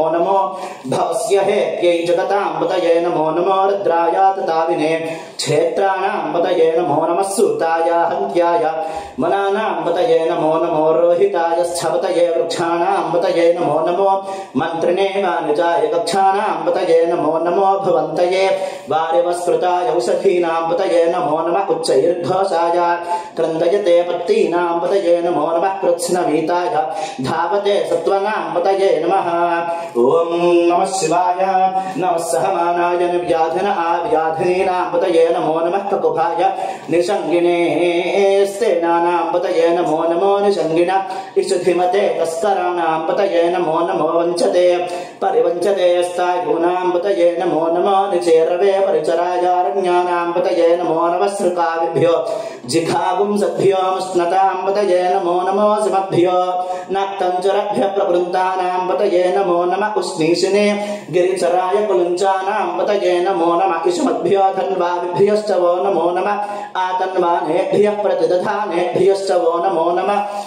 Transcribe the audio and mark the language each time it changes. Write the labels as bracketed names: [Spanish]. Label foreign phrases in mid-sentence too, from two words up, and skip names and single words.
[Sanskrit] నమో భవస్య హేత్యై జగతాంపతయే నమో నమో రుద్రాయాతతావినే క్షేత్రాణాంపతయే నమో నమః సూతాయ హంత్యాయ మనానాంపతయే నమో నమో రోహితాయ స్థపతయే వృక్షాణాంపతయే నమో నమో మంత్రిణే వానుజాయ గక్షాణాంపతయే నమో నమో భవంతయే వారివస్పృతాయ ఔషధీనాంపతయే నమో నమః ఉచ్చైర్ఘోషాయ క్రందయతే పత్తీనాంపతయే నమో నమః కృత్స్నవీతాయ ధావతే సత్వనాంపతయే నమః. ఓం నమః శివాయ. నమః సహమానాయ నిర్వ్యాధిన ఆవ్యాధినీనాంపతయే నమో నమః కకుభాయ నిషంగినే निस्तेनानां पतये नमो नमो निषङ्गिन इषुधिमते तस्कराणां पतये नमो नमो वञ्चते परिवञ्चते स्थायूनां पतये नमो नमो निचेरवे परिचरायारण्यानां पतये नमो नमः सृकाविभ्यो जिघागुंसद्भ्यो मुष्णतां पतये नमो नमो सिमभ्यो नक्तञ्चरभ्यः प्रवृन्तानां पतये नमो नमः उष्णीषिणे गिरिचराय कुलञ्चानां पतये नमो नमः इषुमद्भ्यो धन्वाविभ्यश्च वो नमो नमः आतन्वानेभ्यः प्रतिदधानेभ्यश्च वो नमो नमः